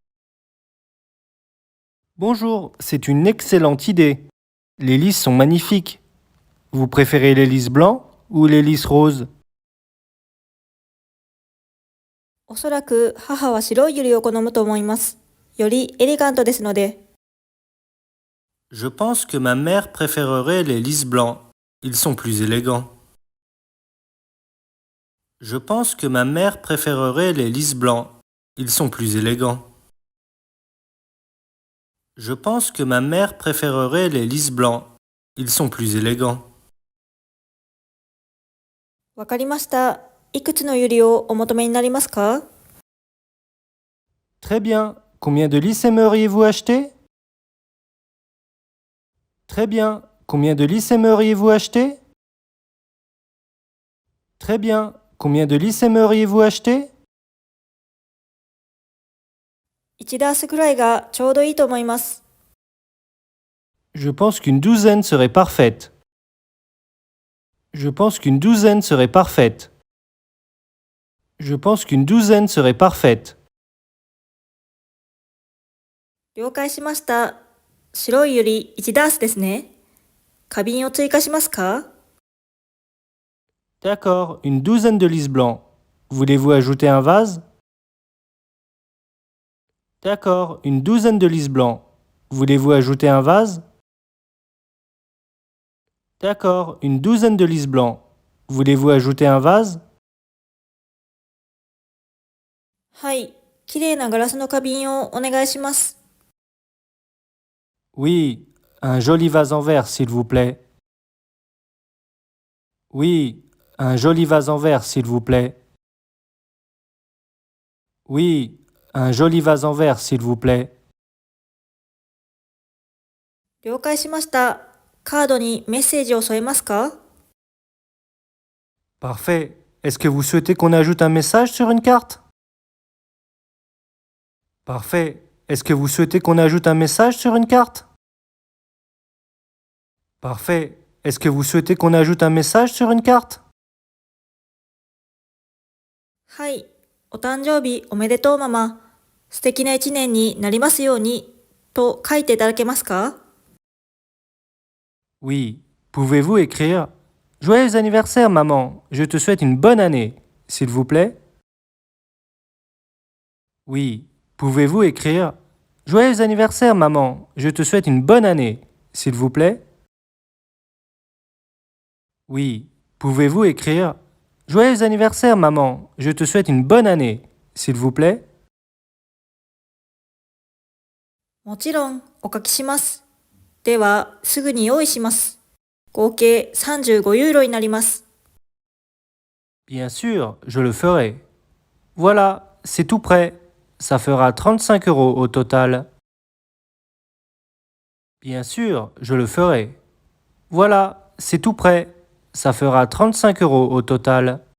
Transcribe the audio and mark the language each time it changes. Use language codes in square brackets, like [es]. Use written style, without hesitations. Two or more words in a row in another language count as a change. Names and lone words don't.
[fr] Bonjour, c'est une excellente idée. Les lys sont magnifiques. Vous préférez les lys blancs ou les lys roses? [ja] おそらく母は白いユリを好むと思います。よりエレガントですので。 [fr] Je pense que ma mère préférerait les lys blancs. Ils sont plus élégants. Je pense que ma mère préférerait les lys blancs. Ils sont plus élégants. Je pense que ma mère préférerait les lys blancs. Ils sont plus élégants. [ja] わかりました。いくつのユリをお求めになりますか？ [fr] Très bien. Combien de lys aimeriez-vous acheter? Très bien. Combien de lys aimeriez-vous acheter? Très bien. Combien de lys aimeriez-vous acheter? [ja] 1 ダースくらいがちょうどいいと思います。 [fr] Je pense qu'une douzaine serait parfaite. Je pense qu'une douzaine serait parfaite. Je pense qu'une douzaine serait parfaite. [ja] 了解しました。白いユリ1ダースですね。花瓶を追加しますか？ [fr] D'accord, une douzaine de lys blancs. Voulez-vous ajouter un vase? D'accord, une douzaine de lys blancs. Voulez-vous ajouter un vase? D'accord, une douzaine de lys blancs. Voulez-vous ajouter un vase? [ja] はい、きれいなガラスの花瓶をお願いします。 [fr] Oui, un joli vase en verre, s'il vous plaît. Oui, un joli vase en verre, s'il vous plaît. Oui, un joli vase en verre, s'il vous plaît. [ja] 了解しました。カードにメッセージを添えますか？ [fr] Parfait. Est-ce que vous souhaitez qu'on ajoute un message sur une carte? Parfait. Est-ce que vous souhaitez qu'on ajoute un message sur une carte? Parfait. Est-ce que vous souhaitez qu'on ajoute un message sur une carte? [ja] はい、お誕生日おめでとうママ。素敵な一年になりますようにと書いていただけますか？ [fr] Oui. Pouvez-vous écrire Joyeux anniversaire, maman. Je te souhaite une bonne année, s'il vous plaît? Oui. Pouvez-vous écrire Joyeux anniversaire, maman. Je te souhaite une bonne année, s'il vous plaît? Oui. Pouvez-vous écrire Joyeux anniversaire, maman. Je te souhaite une bonne année, s'il vous plaît? [ja] もちろんお書きします。では、すぐに用意します。合計35ユーロになります。 [fr] Bien sûr, je le ferai. Voilà, c'est tout prêt. Ça fera 35 euros au total. Bien sûr, je le ferai. Voilà, c'est tout prêt. Ça fera 35 euros au total.